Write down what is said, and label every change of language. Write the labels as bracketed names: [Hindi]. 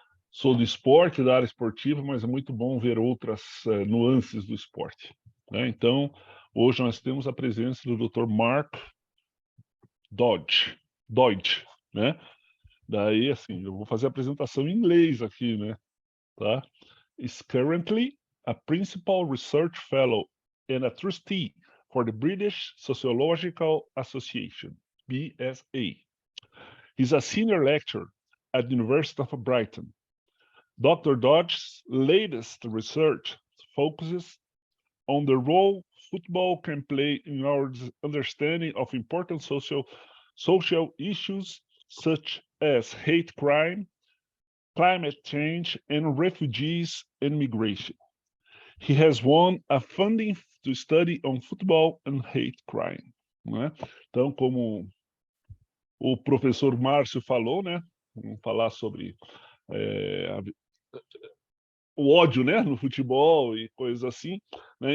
[Portuguese] Sou do esporte, da área esportiva, mas é muito bom ver outras nuances do esporte, né? Então, hoje nós temos a presença do Dr. Mark Doidge, né? Daí, assim, eu vou fazer a apresentação em inglês aqui, né? Tá? [English] Is currently a Principal Research Fellow and a Trustee for the British Sociological Association, BSA. He's a senior lecturer at the University of Brighton. Dr. Doidge's latest research focuses on the role football can play in our understanding of important social issues such as hate crime, climate change, and refugees and migration. He has won a funding to study on football and hate crime, né? [Portuguese] Então, como o professor Márcio falou, né? Vamos falar sobre o ódio, né, no futebol e coisas assim, né?